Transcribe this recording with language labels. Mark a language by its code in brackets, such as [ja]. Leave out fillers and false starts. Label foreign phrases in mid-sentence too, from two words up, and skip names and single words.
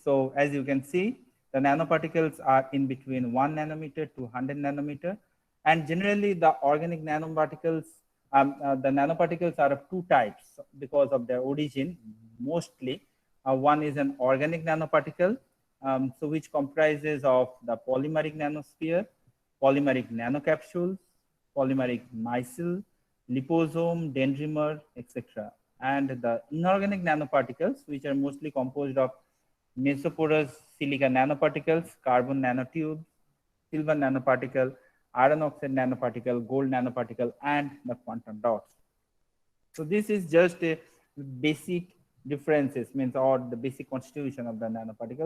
[en] So as you can see, the nanoparticles are in between 1 nanometer to 100 nanometer. And generally the organic nanoparticles, the nanoparticles are of 2 types because of their origin, mostly. One is an organic nanoparticle, so which comprises of the polymeric nanosphere, polymeric nanocapsules, polymeric micelle, liposome, dendrimer, etc. And the inorganic nanoparticles, which are mostly composed of mesoporous silica nanoparticles, carbon nanotubes, silver nanoparticle, iron oxide nanoparticle, gold nanoparticle, and the quantum dots. So this is just a basic differences, means or the basic constitution of the nanoparticles.